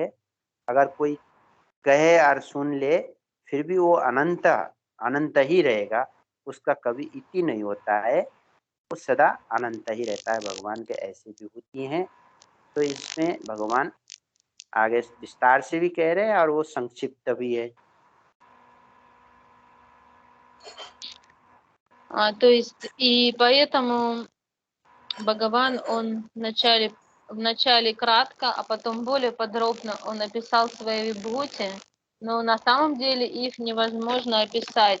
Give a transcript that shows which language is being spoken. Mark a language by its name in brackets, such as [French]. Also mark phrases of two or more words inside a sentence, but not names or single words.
[Hindi] अगर कोई कहे और सुन ले फिर भी वो अनंत अनंत ही रहेगा, उसका कभी इति नहीं होता है, वो सदा अनंत ही रहता है। भगवान के ऐसी विभूति हैं। तो इसमें भगवान आगे विस्तार से भी कह रहे हैं और वो संक्षिप्त भी है। [Russian] То есть, и поэтому Бхагаван, он вначале кратко, а потом более подробно он описал свои вибхути, но на самом деле их невозможно описать.